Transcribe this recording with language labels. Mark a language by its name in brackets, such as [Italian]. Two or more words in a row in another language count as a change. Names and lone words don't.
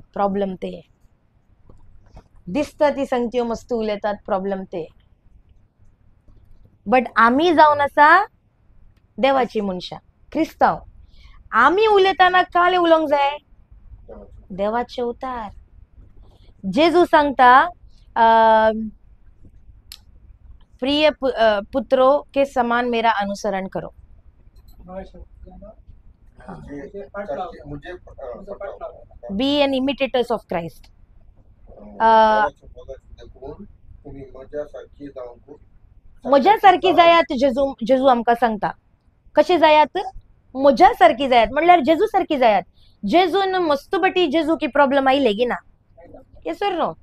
[Konkani] प्रॉब्लेम ते दिसता ती संगत्यो मस्तू उलयतात. प्रॉब्लेम ते. बट आमी जावन आसा देवाची मनशां क्रिस्तांव. आमी उलयतना काले उलोवंक जाय देवाचे उतार. [Hindi] जेजू सांगता प्रिय पुत्रो के समान मेरा अनुसरण करो. [English] be an imitators of Christ. [Konkani] म्हज्या सारकी जायात. जेजू आमकां सांगता कशें जायात. म्हज्या सारकी जायात म्हणल्यार जेजू सारकी जायात. जेजून मस्तुबटी जेजू की प्रॉब्लेम आयले की ना. [English] yes or no.